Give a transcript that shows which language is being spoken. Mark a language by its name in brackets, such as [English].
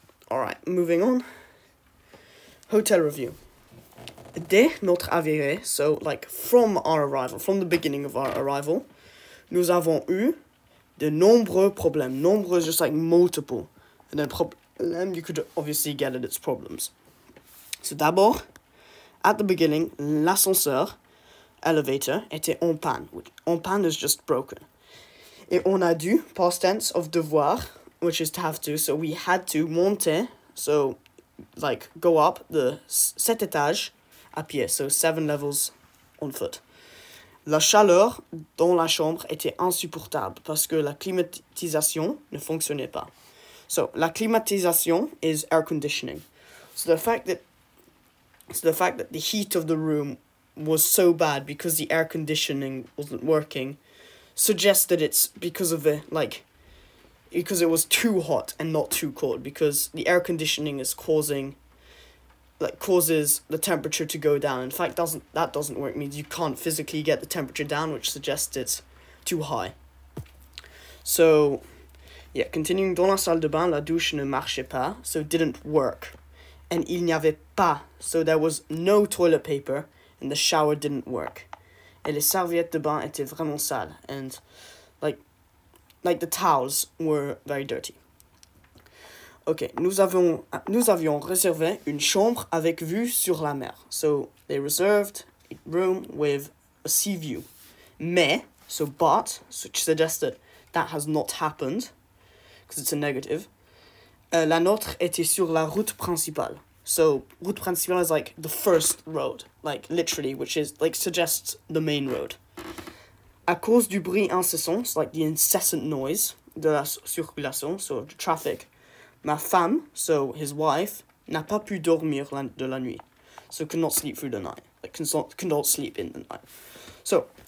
[English] Alright, moving on. Hotel review. [French] Dès notre arrivée, [English] so like from our arrival, from the beginning of our arrival, [French] nous avons eu de nombreux problèmes. [English] Nombreux is just like multiple. And then problem, you could obviously get it, it's problems. So [French] d'abord, [English] at the beginning, l'ascenseur, elevator, [French] était en panne. [English] En panne is just broken. [French] Et on a dû, [English] past tense of devoir, which is to have to, so we had to [French] monter, [English] so like go up the 7 [French] étages à pied, [English] so 7 levels on foot. [French] La chaleur dans la chambre était insupportable parce que la climatisation ne fonctionnait pas. [English] So la climatisation is air conditioning. So the fact that the heat of the room was so bad because the air conditioning wasn't working suggests that it's because it was too hot and not too cold, because the air conditioning is causes the temperature to go down. In fact, that doesn't work, means you can't physically get the temperature down, which suggests it's too high. So, yeah, continuing, [French] dans la salle de bain, la douche ne marchait pas, [English] so it didn't work. And [French] il n'y avait pas, [English] so there was no toilet paper, and the shower didn't work. [French] Et les serviettes de bain étaient vraiment sales, [English] and like the towels were very dirty. [French] Okay, nous avions réservé une chambre avec vue sur la mer. [English] So they reserved a room with a sea view. Mais, but, which suggests that has not happened, because it's a negative. [French] La nôtre était sur la route principale. [English] So, route principale is like the first road, like literally, which is like suggests the main road. [French] À cause du bruit incessant, [English] it's like the incessant noise [French] de la circulation, [English] so the traffic. [French] Ma femme, [English] so his wife, [French] n'a pas pu dormir de la nuit. [English] So could not sleep through the night. Like could not sleep in the night. So